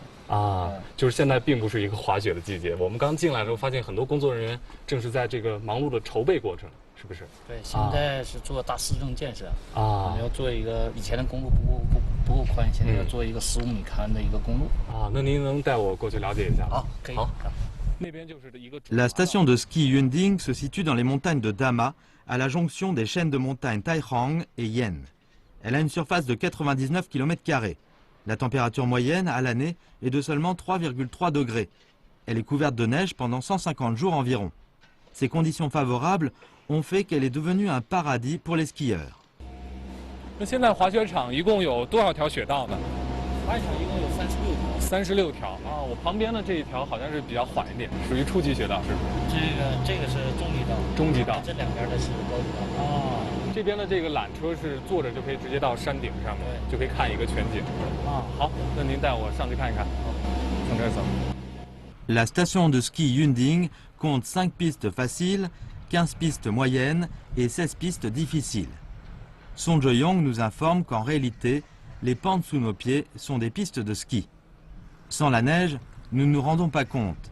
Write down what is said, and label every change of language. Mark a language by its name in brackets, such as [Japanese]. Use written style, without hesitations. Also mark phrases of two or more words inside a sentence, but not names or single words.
[Chinese] 啊，就是现在并不是一个滑雪的季节。我们刚进来的时候发现很多工作人员正是在这个忙碌的筹备过程，是不是？对，现在是做大市政建设啊，我们要做一个以前的公路不够宽，现在要做一个15米宽的一个公路啊。那您能带我过去了解一下吗？好，可以。好。 [French] La station de ski Yunding se situe dans les montagnes de Dama, à la jonction des chaînes de montagnes Taihang et Yen. Elle a une surface de 99 km². La température moyenne à l'année est de seulement 3,3 degrés. Elle est couverte de neige pendant 150 jours environ. Ces conditions favorables ont fait qu'elle est devenue un paradis pour les skieurs. [Chinese] 那现在滑雪场一共有多少条雪道呢？滑雪场一共有 36条啊！我旁边的这一条好像是比较缓一点，属于初级雪道是吗？这个是中级道。中级道。这两边的是高级道。啊，这边的这个缆车是坐着就可以直接到山顶上面，就可以看一个全景。啊，好，那您带我上去看一看。好，从这儿走。 [French] La station de ski Yunding compte 5 pistes faciles, 15 pistes moyennes et 16 pistes difficiles. Song Jo-yong nous informe qu'en réalité, les pentes sous nos pieds sont des pistes de ski. Sans la neige, nous ne nous rendons pas compte.